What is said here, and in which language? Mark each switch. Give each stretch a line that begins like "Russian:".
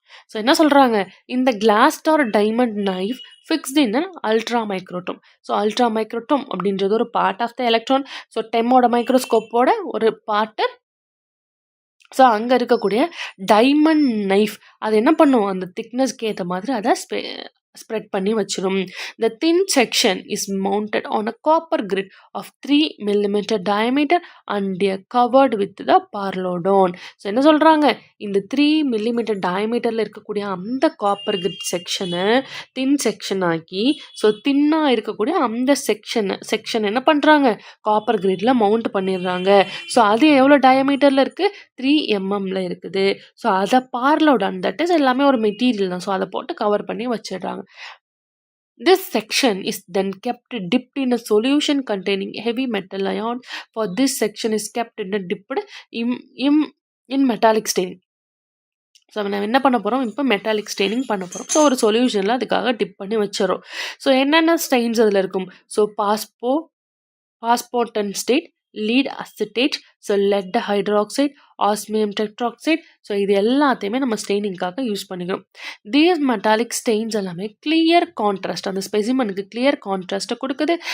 English: so
Tamil: என்ன சொல்கிறாங்க, இந்த
English: Glass or diamond knife fixed in ultra microtome.
Tamil: ஸோ அல்ட்ரா மைக்ரோட்டோம் அப்படின்றது ஒரு part of the electron. So டெம்மோட மைக்ரோஸ்கோப்போட ஒரு பார்ட்டு. ஸோ அங்கே இருக்கக்கூடிய டைமண்ட் நைஃப் அது என்ன பண்ணும், அந்த திக்னஸ்க்கு ஏற்ற மாதிரி அதை ஸ்ப்ரெட் பண்ணி வச்சிடும்.
English: The thin section is mounted on a copper grid of 3 mm diameter and covered with the parlodon.
Tamil: So என்ன சொல்கிறாங்க, இந்த 3 mm டயமீட்டரில் இருக்கக்கூடிய அந்த காப்பர் கிரிட் செக்ஷனை தின் செக்ஷன் ஆக்கி, ஸோ தின்னாக இருக்கக்கூடிய அந்த செக்ஷன் என்ன பண்ணுறாங்க, காப்பர் கிரிட்டில் மவுண்ட் பண்ணிடுறாங்க. ஸோ அது எவ்வளோ டயமீட்டரில் இருக்குது, 3 mm இருக்குது. ஸோ அதை பார்லோடான், தட் இஸ் எல்லாமே ஒரு மெட்டீரியல் தான். ஸோ அதை போட்டு கவர் பண்ணி வச்சிடுறாங்க.
English: This section is then kept dipped in a solution containing heavy metal ion. For this section is kept in a dipped in metallic staining.
Tamil: So நம்ம என்ன பண்ண போகிறோம், இப்போ மெட்டாலிக் ஸ்டெயினிங் பண்ண போகிறோம். ஸோ ஒரு சொல்யூஷனில் அதுக்காக டிப் பண்ணி வச்சிடறோம். ஸோ என்னென்ன ஸ்டெயின்ஸ் அதில் இருக்கும், so பாஸ்போர்டன் state, lead acetate, so lead hydroxide, osmium tetroxide. So இது எல்லாத்தையுமே நம்ம ஸ்டெயினிங்காக யூஸ் பண்ணிக்கிறோம். தீஸ் மெட்டாலிக் ஸ்டெயின்ஸ் எல்லாமே கிளியர் கான்ட்ராஸ்ட், அந்த ஸ்பெசிமனுக்கு கிளியர் கான்ட்ராஸ்ட்டை கொடுக்குது.